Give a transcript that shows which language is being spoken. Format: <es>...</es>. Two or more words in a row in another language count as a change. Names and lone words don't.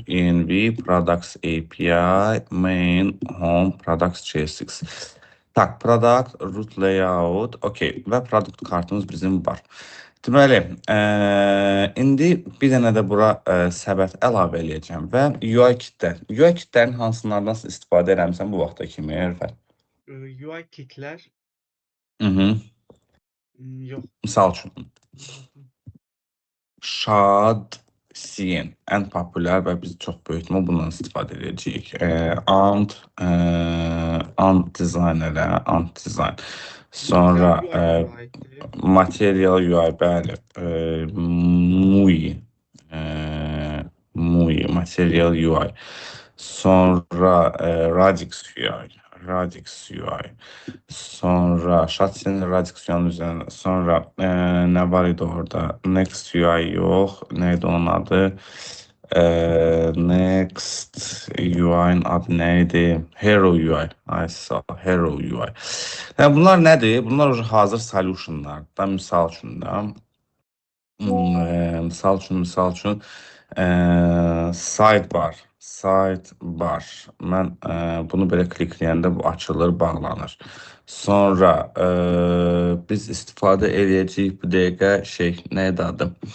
<az>Env, Products API, Main, Home, Products JSX. Tak, Product, Root Layout, okey. Və produkt kartımız bizim var. Deməli, indi bir dənə də bura səbət əlavə eləyəcəm və UI kitlər. UI kitlərin hansılardan istifadə eləmişsən bu vaxta kimi, Rəfət? UI kitlər yox. Misal üçün. Şad, Sin ən populyar və biz çox böyük ehtimal bundan istifadə edəcəyik. Ant dizaynerə, Ant dizayn. Sonra Material UI-yə aiddir. Material UI, bəli. MUI, MUI, Material UI. Sonra Radix UI, Radix UI. Sonra Shotgun Radix UI'nin üzerine. Sonra ne var idi orada? Next UI yok.</az> <tr>Neydi onun adı? Next UI'nin adı neydi? Hero UI.</tr> <az>Ay sağ ol, Hero UI.</az> <tr>Yani bunlar nedir?</tr> <az>Bunlar hazır solutionlar. Da misal üçün də. Misal üçün sidebar. Mən bunu belə klikləyəndə bu açılır, bağlanır. Sonra biz istifadə edəcəyik bu dəqiqə şey, neydi adı?</az>